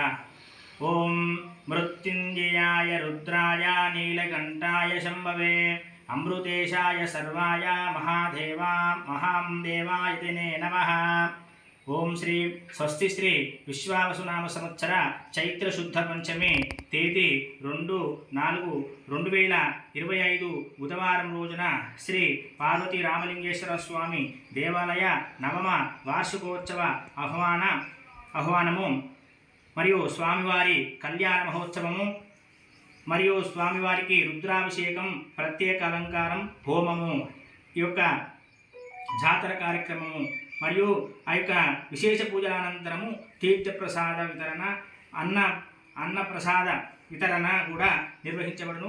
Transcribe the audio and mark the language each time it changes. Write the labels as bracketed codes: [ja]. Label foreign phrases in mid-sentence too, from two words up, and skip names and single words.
[sa] ओम मृत्युंजयाय रुद्राय नीलकंठाय शंभवे अमृतेशाय सर्वाय महादेवा महादेवाय ते नमः। ओम श्री स्वस्ति श्री विश्वावसुनाम संवत्सर चैत्र शुद्ध पंचमी [te] తేదీ 2/4/2025 బుధవారం రోజున శ్రీ పార్వతీ రామలింగేశ్వర స్వామి దేవాలయ నవమ వార్షికోత్సవ ఆహ్వానము మరియు స్వామివారి కళ్యాణ మహోత్సవము మరియు స్వామివారికి రుద్రాభిషేకం, ప్రత్యేక అలంకారం, హోమము, ఈ యొక్క జాతర కార్యక్రమము మరియు ఆ యొక్క విశేష పూజల అనంతరము తీర్థప్రసాద వితరణ, అన్న ప్రసాద వితరణ కూడా నిర్వహించబడును.